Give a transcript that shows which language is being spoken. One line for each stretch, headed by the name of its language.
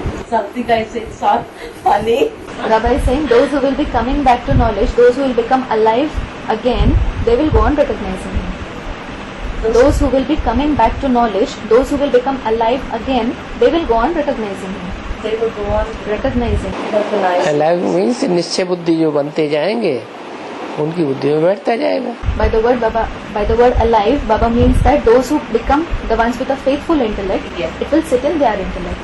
English: Something I said not funny. Rabbi is saying those who will be coming back to knowledge, those who will become alive again, they will go on recognizing him. Those who will be coming back to knowledge, those who will become alive again, they will go on recognizing him. They will go on Recognizing. recognizing.
Hindi: अलग means निश्चय बुद्धि जो बनते जाएंगे उनकी बुद्धि में बैठता जाएगा।
English: By the word alive, Baba means that those who become the ones with a faithful intellect, Yeah. it will sit in their intellect.